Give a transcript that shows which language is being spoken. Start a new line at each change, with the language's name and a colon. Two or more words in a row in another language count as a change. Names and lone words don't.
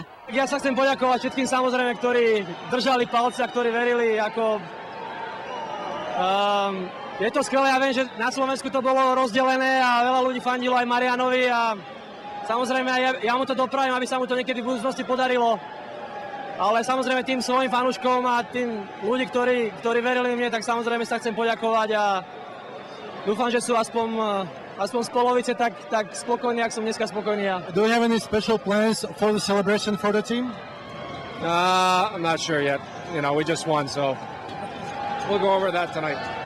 Slovak: Ja sa chcem poďakovať všetkým samozrejme, ktorí držali palce a ktorí verili, ako je to skvelé, ja viem, že na Slovensku to bolo rozdelené a veľa ľudí fandilo aj Marianovi a samozrejme ja mu to dopravím, aby sa mu to niekedy v budúcnosti podarilo. Ale samozrejme tým svojim fanúškom a tým ľudí, ktorí verili mne, tak samozrejme sa chcem poďakovať a dúfam, že sú aspoň z polovice tak spokojní, ak som dneska spokojný ja.
English: Do you have any special plans for the celebration for the team? I'm not sure yet. You know, we just won, so we'll go over that tonight.